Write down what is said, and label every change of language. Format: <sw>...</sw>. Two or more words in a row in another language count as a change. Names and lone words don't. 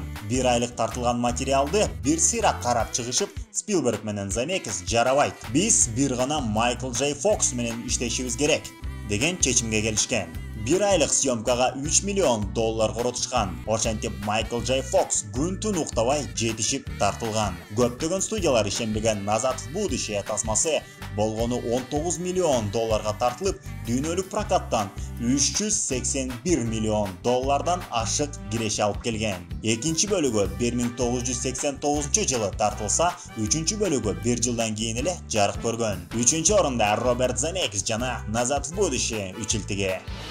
<ky>1 айлык тартылган материалды бир сыйра карап чыгышып, Спилберг менен Земекис жарабайт. Биз бир гана Майкл Джей Фокс менен иштешибиз керек деген чечимге келишкен. 1 айлык съемкага $3 миллион коротушкан. Ошентип Майкл Джей Фокс күн-түн уктабай жетишип тартылган. Көптөгөн студиялар ишенбеген Назад в будущее тасмасы болгону $19 миллион тартылып, дүйнөлүк прокаттан $381 миллион ашык киреше алып келген. Экинчи бөлүгү 1989 жылы тартылса, үчүнчү бөлүгү 1 жылдан кийин эле жарык көргөн. 3-орунда Роберт Земекис жана Назад в будущее үчилтиги.</ky>